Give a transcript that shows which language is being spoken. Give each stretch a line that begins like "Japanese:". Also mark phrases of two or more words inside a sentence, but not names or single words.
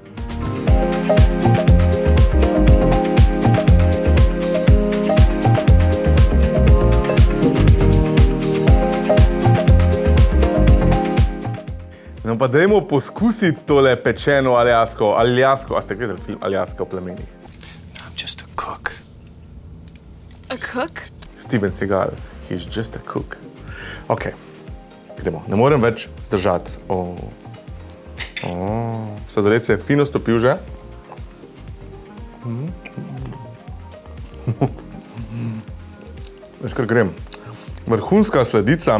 Slovenian: No pa dajmo poskusiti tole pečeno aljasko. A ste gledali film Aljaska v plemenih?
English: I'm just a cook. A cook? Steven Seagal. He's just a cook.
Slovenian: Ok, gremo. Ne morem več zdržati. Sladoled se je fino stopil že. Veš, kar grem. Vrhunska sladica.